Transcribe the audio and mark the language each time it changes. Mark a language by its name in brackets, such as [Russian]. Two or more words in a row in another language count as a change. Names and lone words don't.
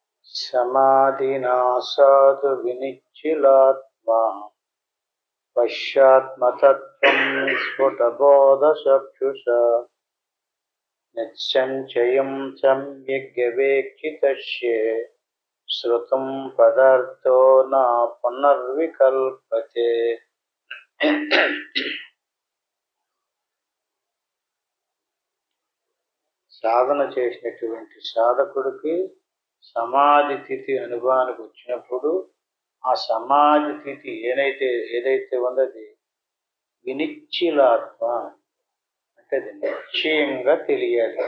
[Sanskrit] समाधिना साधु विनिश्चिलात्मा पश्चात्मतत्त्वं स्फुटबोधचक्षुषा निश्चञ्चयं सम्यग्व्यवेक्षितस्य श्रुतं पदार्थो न पुनर्विकल्पते। [Telugu] సాధన చేసినటువంటి సాధకుడికి సమాధి స్థితి అనుభవానికి వచ్చినప్పుడు ఆ సమాధి స్థితి ఏదైతే ఉందో అది వినిశ్చిలాత్మ అంటే అది నిశ్చయంగా తెలియాలి.